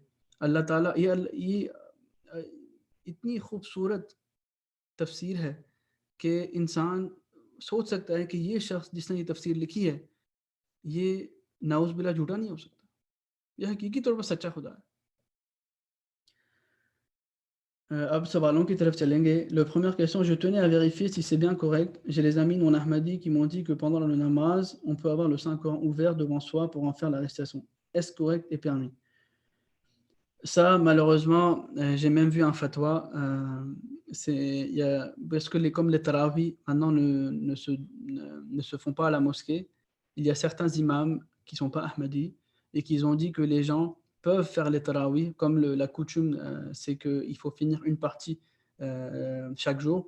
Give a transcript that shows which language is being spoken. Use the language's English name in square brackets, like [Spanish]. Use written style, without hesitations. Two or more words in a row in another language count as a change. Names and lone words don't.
[Urdu] اللہ تعالیٰ یہ اتنی خوبصورت تفسیر ہے کہ انسان سوچ سکتا ہے کہ یہ شخص جس نے یہ تفسیر لکھی ہے یہ [Arabic] نعوذ بالله [Urdu] جھوٹا نہیں ہو سکتا، یہ حقیقی طور پر سچا خدا ہے. اب سوالوں کی طرف چلیں گے. [French] La première question, je tenais à vérifier si c'est bien correct. J'ai les amis non ahmadis qui m'ont dit que pendant la namaz, on peut avoir le Saint-Coran ouvert devant soi pour en faire la récitation. Est-ce correct et permis? Ça, malheureusement, j'ai même vu un fatwa. Parce que comme les tarawih maintenant ne se font pas à la mosquée, il y a certains imams qui ne sont pas ahmadis et qui ont dit que les gens peuvent faire les tarawih, comme la coutume, c'est qu'il faut finir une partie chaque jour.